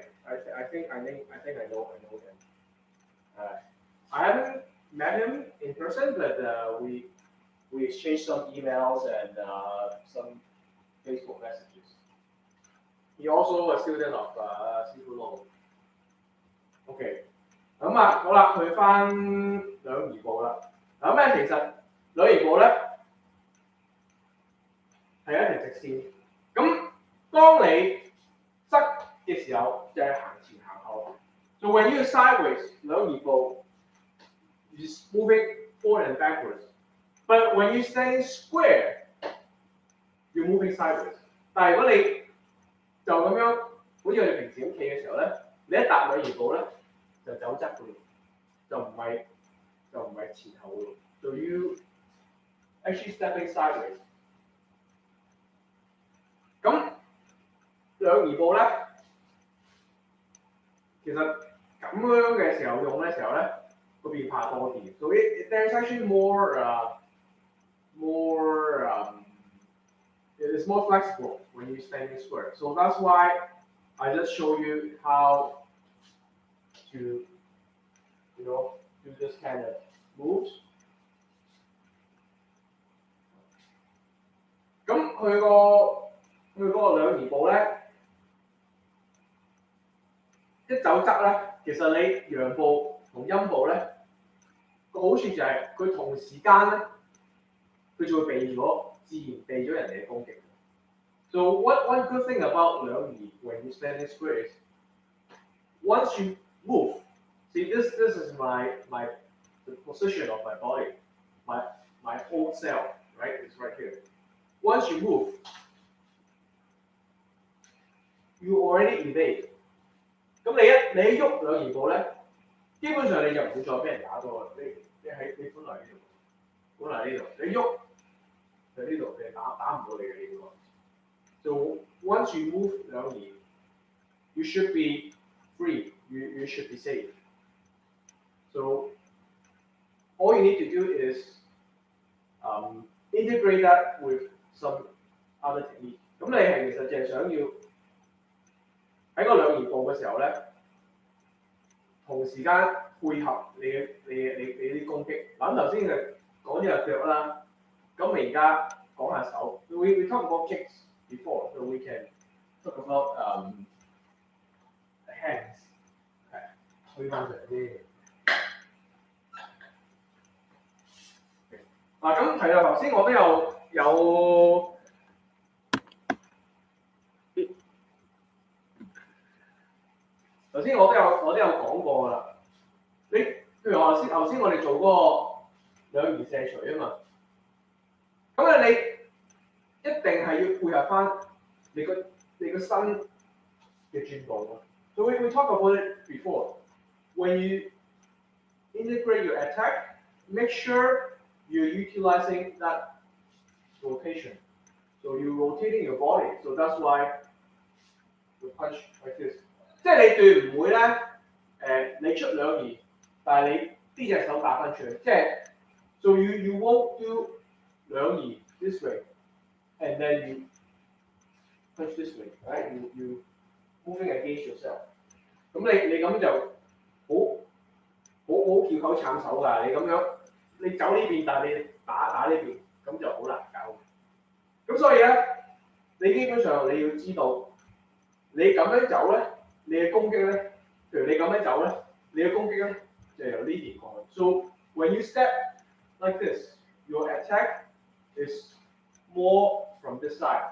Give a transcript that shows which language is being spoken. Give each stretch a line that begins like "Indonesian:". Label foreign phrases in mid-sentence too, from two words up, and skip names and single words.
English: I think I know him. I haven't met him in person, but we exchanged some emails and some Facebook messages. He also a student of Sifu Law.
Cantonese: OK， 咁啊好啦，去翻兩移步啦。咁咧其實兩移步咧係一條直線。咁當你側嘅時候，就係行前行後。
English: So when you sideways 兩移步 ，you're moving forward and backwards. But when you stand square, you're moving sideways.
Cantonese: 但係如果你就咁樣，好似我哋平時咁企嘅時候咧，你一踏兩移步咧，就走側嘅咯，就唔係前後嘅咯。
English: So you actually stepping sideways.
Cantonese: 咁兩移步咧，其實咁樣嘅時候用嘅時候咧，個變化多啲。
English: So there's actually it's more flexible when you standing square. So that's why I just show you how to do this kind of moves.
Cantonese: 咁佢嗰個兩儀步咧，一走側咧，其實你陽步同陰步咧個好處就係佢同時間咧，佢就會自然避咗人哋嘅攻擊。
English: So one good thing about 兩儀 when you standing square is once you move, see this is the position of my body, my whole self, right? It's right here. Once you move, you already evade.
Cantonese: 咁你一喐兩儀步咧，基本上你就唔會再俾人打到啦。你本來呢度，你喐就呢度，你打唔到你嘅呢個。
English: So once you move 兩儀 you should be free. You should be safe. So all you need to do is integrate that with some other technique.
Cantonese: 咁你係其實淨係想要喺個兩儀步嘅時候咧，同時間配合你啲攻擊。嗱咁頭先就講咗隻腳啦，咁我而家講下手。
English: We talk about kicks before, so we can talk about the hands.
Cantonese: 推翻上啲。嗱咁係啦，頭先我都有頭先我都有講過啦。你譬如頭先我哋做嗰個兩儀射錘啊嘛，咁你一定係要配合翻你個身嘅轉動咯。
English: So we talk about it before. When you integrate your attack, make sure you're utilizing that rotation. So you're rotating your body. So that's why you punch like this.
Cantonese: 即係你對唔會咧你出兩儀，但係你呢隻手打翻出去，即係
English: so you won't do 兩儀 this way and then you punch this way, right? You moving against yourself.
Cantonese: 咁你咁就好翹口撐手㗎，你咁樣你走呢邊，但係你打呢邊，咁就好難搞。咁所以咧，你基本上你要知道，你咁樣走咧，你嘅攻擊咧，譬如你咁樣走咧，你嘅攻擊咧就由呢邊過去。
English: So when you step like this, your attack is more from this side.